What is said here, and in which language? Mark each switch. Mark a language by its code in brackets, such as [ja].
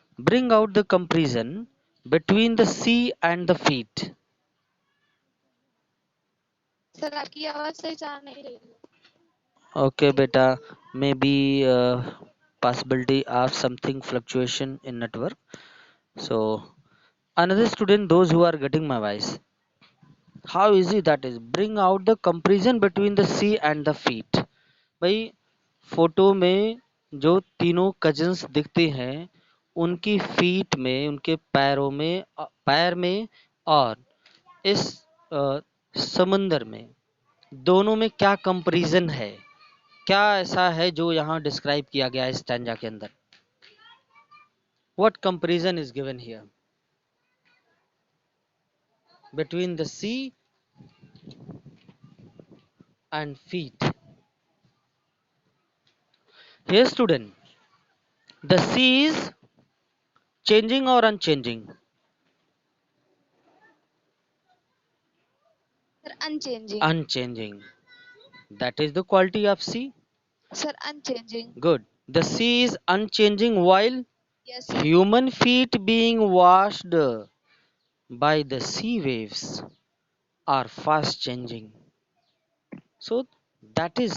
[en] Bring out the comparison between the sea and the feet. [hi] Sir आपकी आवाज सही जा नहीं रही [en] Okay beta. Maybe possibility of something fluctuation in network. So another student, those who are getting my voice. How easy that is. Bring out the comparison between the sea and the feet. [hi] भाई photo में जो तीनों cousins दिखते हैं उनकी feet में उनके पैरों में पैर में और इस समंदर में दोनों में क्या कंपैरिजन है क्या ऐसा है जो यहाँ डिस्क्राइब किया गया है स्टैंजा के अंदर [en] what comparison is given here between the sea and feet here student the sea is changing or unchanging sir unchanging unchanging that is the quality of sea sir unchanging good the sea is unchanging while yes human feet being washed by the sea waves are fast changing so that is